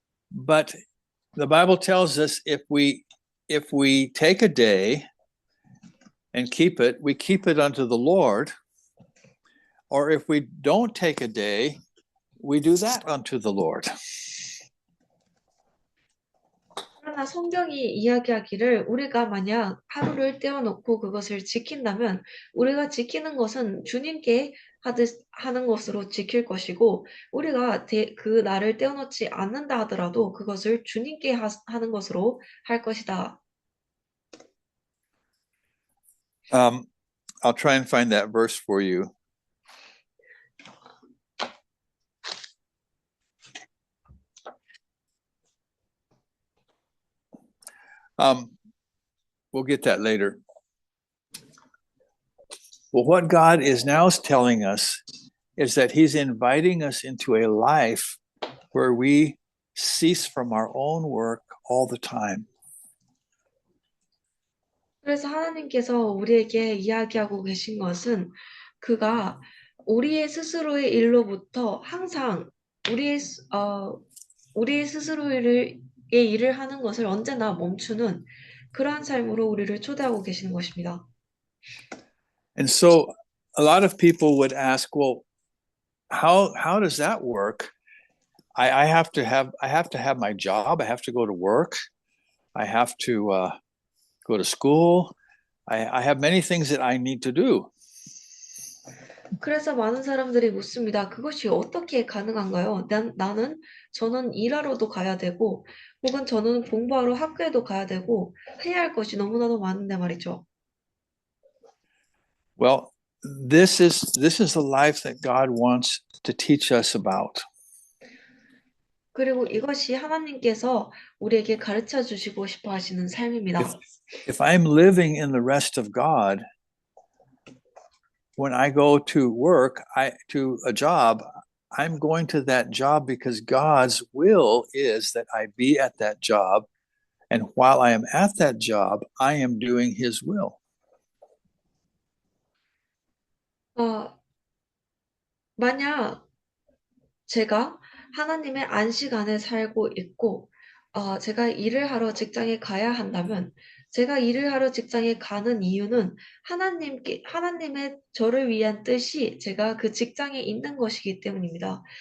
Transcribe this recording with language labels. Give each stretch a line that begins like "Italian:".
English: But the Bible tells us if we take a day and keep it, we keep it unto the Lord. Or if we don't take a day, we do that unto the Lord.
Korean: 그러나 성경이 이야기하기를 우리가 만약 하루를 떼어놓고 그것을 지킨다면 우리가 지키는 것은 주님께 하는 것으로 지킬 것이고 우리가 그 날을 떼어놓지 않는다 하더라도 그것을 주님께 하는 것으로 할 것이다.
English: I'll try and find that verse for you. We'll get that later. Well, what God is now telling us is that He's inviting us into a life where we cease from our own work all the time.
Korean: 그래서 하나님께서 우리에게 이야기하고 계신 것은 그가 우리의 스스로의 일로부터 항상 우리의 스스로의 일을 하는 것을 언제나 멈추는 그러한 삶으로 우리를 초대하고 계시는 것입니다.
English: And so a lot of people would ask, well, how does that work? I have to have my job. I have to go to work. I have to go to school. I have many things that I need to do.
Korean: 그래서 많은 사람들이 묻습니다. 그것이 어떻게 가능한가요? 저는 일하러도 가야 되고, 혹은 저는 공부하러 학교에도 가야 되고, 해야 할 것이 너무나도 많은데 말이죠.
English: Well, this is the life that God wants to teach us about.
Korean: 그리고 이것이 하나님께서 우리에게 가르쳐 주시고 싶어 하시는 삶입니다.
English: If I'm living in the rest of God, when I go to work, to a job, I'm going to that job because God's will is that I be at that job. And while I am at that job, I am doing His will.
Korean: 만약 제가 하나님의 안식 안에 살고 있고, 제가 일을 하러 직장에 가야 한다면, 제가 일을 하러 직장에 가는 이유는 하나님의 저를 위한 뜻이 제가 그 직장에 있는 것이기 때문입니다.